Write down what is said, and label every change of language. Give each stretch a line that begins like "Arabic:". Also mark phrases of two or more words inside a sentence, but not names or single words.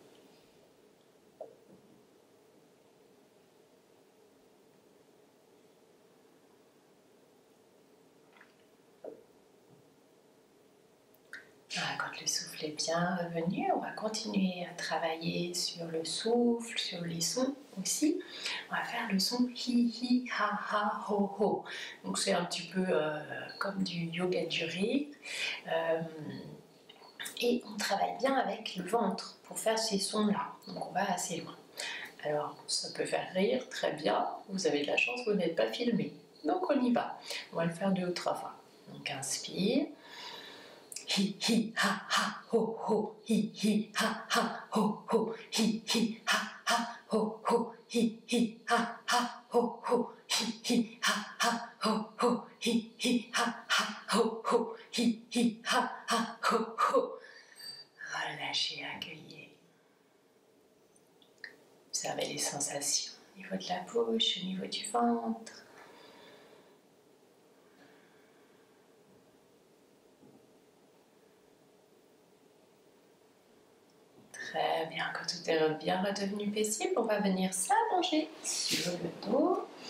French: Voilà, quand le souffle est bien revenu, on va continuer à travailler sur le souffle, sur les sons aussi. On va faire le son hi hi ha ha ho ho. Donc c'est un petit peu comme du yoga du rire. Et on travaille bien avec le ventre pour faire ces sons-là. Donc on va assez loin. Alors ça peut faire rire, très bien. Vous avez de la chance, vous n'êtes pas filmé. Donc on y va. On va le faire 2 ou 3 fois. Donc inspire. Hi hi ha ha ho ho. Hi hi ha ha ho ho. Hi hi ha ha ho ho. Hi hi ha ha ho ho. Hi hi ha ha ho ho. Hi hi ha ha ho ho. Hi hi ha ha ho ho. Relâchez, accueillez. Observez les sensations au niveau de la bouche, au niveau du ventre. Très bien, quand tout est bien redevenu paisible, on va venir s'allonger sur le dos.